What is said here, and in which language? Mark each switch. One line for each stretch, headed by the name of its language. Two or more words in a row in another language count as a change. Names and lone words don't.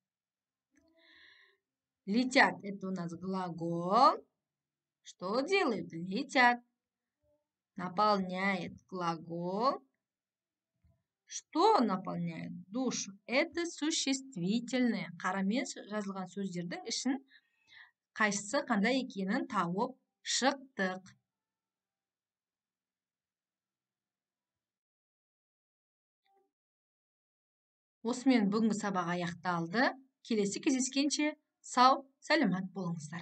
Russian: Летят – это у нас глагол. Что делают? Летят. Наполняет глагол. Что наполняет душу? Это существительное.
Kazakh: Қарамен жазылған сөздердің ішін қайсысы қандай екенін тауып шықтық. Осымен бүгінгі сабақ аяқталды. Келесі кездескенше сау, сәлемат болыңыздар.